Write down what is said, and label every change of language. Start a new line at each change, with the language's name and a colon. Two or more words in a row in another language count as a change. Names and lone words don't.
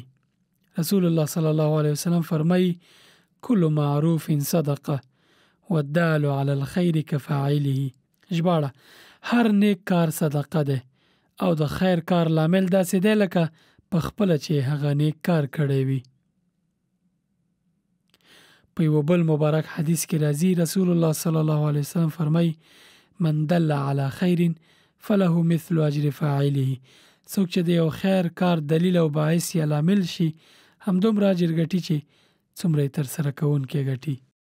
Arabic: رسول الله صلی الله علیه وسلم فرمایي: کل معروف صدقه والدال علی الخیر کفاعله.
Pashto: ژباړه: هر نیک کار صدقه ده او د خیر کار لامل داسې دی لکه په خپله چې هغه نیک کار کړی وي. په یو بل مبارک حدیث کې راځي:
Arabic: رسول الله صلی الله علیه وسلم
Pashto: فرمایي:
Arabic: من دل علی خیر فله مثل اجر فاعله.
Pashto: څوک چې د یو خیر کار دلیل او باعث یا لامل شي، همدومره اجر ګټي چې څومره یې ترسره کوونکی ګټي.